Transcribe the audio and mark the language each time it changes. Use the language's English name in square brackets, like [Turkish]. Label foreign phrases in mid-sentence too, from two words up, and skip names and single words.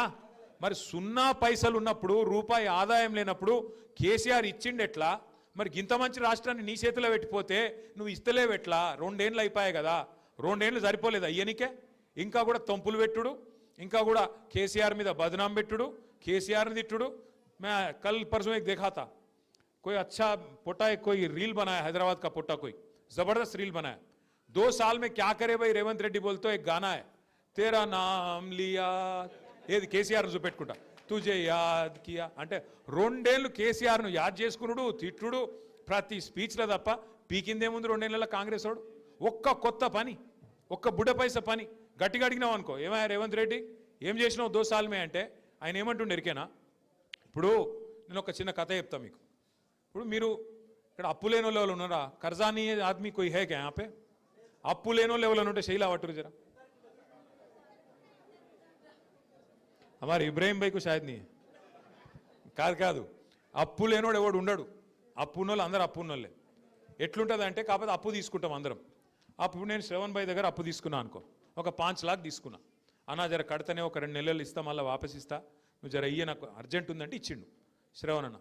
[Telugu] మరి సున్నా పైసలు ఉన్నప్పుడు రూపాయి ఆదాయం లేనప్పుడు కేసీఆర్ ఇచ్చిండెట్లా? మరి ఇంత మంచి రాష్ట్రాన్ని నీ చేతిలో పెట్టిపోతే నువ్వు ఇస్తలేవెట్లా? 2 ఏళ్ళు అయిపోయాయి కదా, 2 ఏళ్ళు సరిపోలేదు అయ్యనికే? ఇంకా కూడా తొంపులు పెట్టుడు, ఇంకా కూడా కేసీఆర్ మీద బదనాం పెట్టుడు, కేసీఆర్ని తిట్టుడు. [Hindi] मैं कल परसों एक देखा था, कोई अच्छा पोटा एक कोई रील बनाया, हैदराबाद का पोटा कोई जबरदस्त रील बनाया. 2 साल में क्या करे भाई रेवंत रेड्डी बोलते एक गाना है, तेरा नाम लिया, [Telugu] ఏది కేసీఆర్ చూపెట్టుకుంటా, [Hindi] तुझे याद किया [Telugu] అంటే 2 ఏళ్ళు కేసీఆర్ను యాద్ చేసుకున్నాడు, తిట్టుడు ప్రతి స్పీచ్లో తప్ప పీకిందేముంది 2 ఏళ్ళ కాంగ్రెస్ వాడు? ఒక్క కొత్త పని, ఒక్క బుడ్డ పైస పని గట్టిగా అడిగినావు అనుకో, ఏమయ్యా రేవంత్ రెడ్డి ఏం చేసినావు 2 సాల్మే అంటే ఆయన ఏమంటుండే ఎరికేనా? ఇప్పుడు నేను ఒక చిన్న కథ చెప్తా మీకు. ఇప్పుడు మీరు ఇక్కడ అప్పు లేని వాళ్ళు ఎవరు ఉన్నారా? [Hindi] कर्ज़ानी आदमी कोई है क्या यहाँपे? [Telugu] అప్పు లేని వాళ్ళు ఎవరు ఉంటే శైలా వట్టురు జరా. [Hindi] हमारे इब्राहिम भाई को शायद नहीं [Telugu] కాదు కాదు, అప్పు లేనోడు ఎవడు ఉండడు. అప్పు ఉన్నోళ్ళు అందరూ అప్పు ఉన్నోళ్ళే. ఎట్లుంటుంది అంటే కాకపోతే అప్పు తీసుకుంటాం అందరం. అప్పుడు నేను శ్రవణ్ భాయ్ దగ్గర అప్పు తీసుకున్నా అనుకో, ఒక 5 लाख తీసుకున్నా. అన్నా జర కడితేనే ఒక 2 నెలలు ఇస్తా, మళ్ళీ వాపస్ ఇస్తా, నువ్వు జర అయ్యే నాకు అర్జెంట్ ఉందంటే ఇచ్చిండు శ్రవణ్ అన్న.